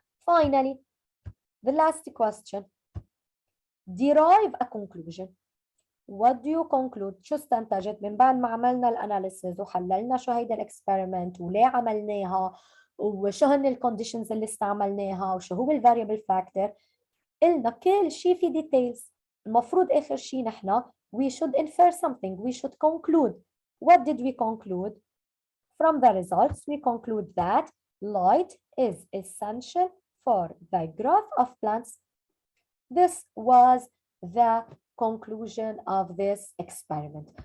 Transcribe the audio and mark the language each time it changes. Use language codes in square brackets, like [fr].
[en] Finally, the last question. Derive a conclusion. What do you conclude? [ar] شو استنتجت من بعد ما عملنا الاناليسيز وحللنا شو هيدا الاكسبيرمنت وليه عملناها وشو هن الكونديشنز اللي استعملناها وشو هو الفاريبل فاكتور. قلنا كل شيء في ديتيلز. المفروض اخر شيء نحن [en] we should infer something, we should conclude. What did we conclude? From the results, we conclude that light is essential for the growth of plants. This was the conclusion of this experiment.